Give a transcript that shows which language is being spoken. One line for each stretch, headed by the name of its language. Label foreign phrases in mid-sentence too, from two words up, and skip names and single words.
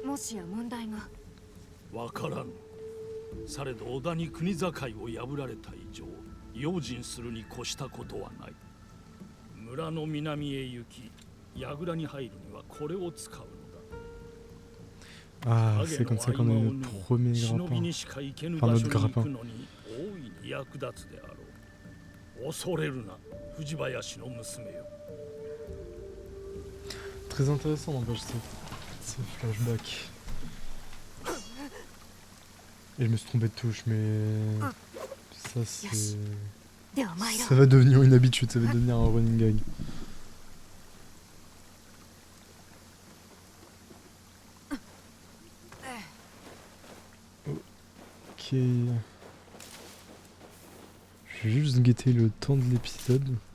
Japanese: もしや問題が。わからぬ。されど織田に国境を破られた以上用心するに越したことはない。村の南へ行き櫓に入るにはこれを使うのだ。
French: Ah, c'est comme ça qu'on a eu le premier
Japanese: 忍び
French: grappin.
Japanese: にしか行けぬ
French: Enfin,
Japanese: 場
French: notre
Japanese: 所に行く
French: grappin.
Japanese: のに大いに役立つであろう。恐れるな、藤林の娘よ。
French: Très intéressant, n'empêche, ce flashback. Et je me suis trompé de touche, mais ça c'est...
Japanese: では参ろ
French: Ça
Japanese: う。
French: va devenir une habitude, ça va devenir un
English: running gag.
French: Ok. Je vais juste guetter le temps de l'épisode.